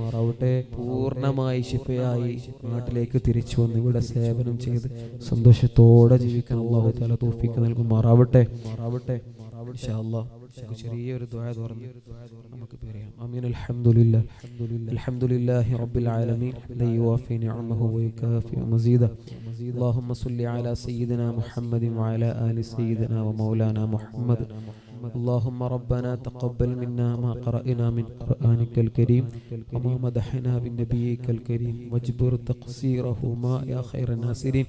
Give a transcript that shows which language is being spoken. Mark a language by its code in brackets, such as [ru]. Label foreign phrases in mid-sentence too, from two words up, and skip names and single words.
[ml] പൂർണ്ണമായി ശിഫയായി നാട്ടിലേക്ക് തിരിച്ചു വന്ന് ഇവിടെ സേവനം ചെയ്ത് സന്തോഷത്തോടെ ജീവിക്കാൻ [ar] الله تعالى [ml] തൗഫീഖ് നൽകുമാറാവട്ടെ. [ar] إن شاء الله [ml] ചെറിയൊരു ദുആ തുറന്ന് നമുക്ക് പറയാം. ആമീൻ. [ar] الحمد لله رب العالمين لا يوافي نعمه ويكافئ مزيده. اللهم صل على سيدنا محمد وعلى آل سيدنا ومولانا محمد. اللهم ربنا تقبل منا ما قرأنا من قرآنك الكريم وما مدحنا بنبيك الكريم واجبر تقصيره ما يا خير الناصرين.